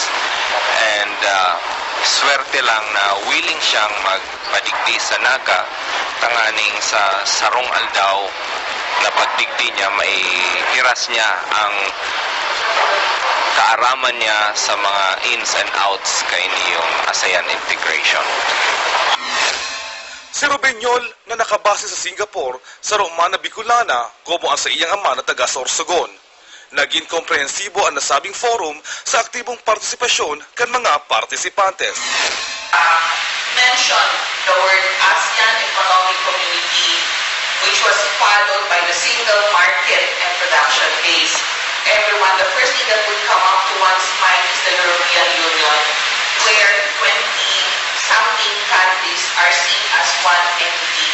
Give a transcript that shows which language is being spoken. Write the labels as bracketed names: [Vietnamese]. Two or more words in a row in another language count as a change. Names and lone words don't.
[Bikol] And swerte lang na willing siyang magpadigdi sa Naga, tanganing sa sarong aldaw na pagdigdi niya, may hiras niya ang kaaraman niya sa mga [English] ins and outs [Bikol] kay niyong ASEAN integration. Si Robeñol na nakabase sa Singapore sa Romana Bicolana como ang sa iyang ama na taga Sorsogon. Naging komprehensibo ang nasabing forum sa aktibong partisipasyon kan mga partisipantes. [English] Mention the word ASEAN Economic Community which was followed by the single market and production base. Everyone, the first thing that would come up to one's mind is the European Union, where 20-something countries are seen as one entity.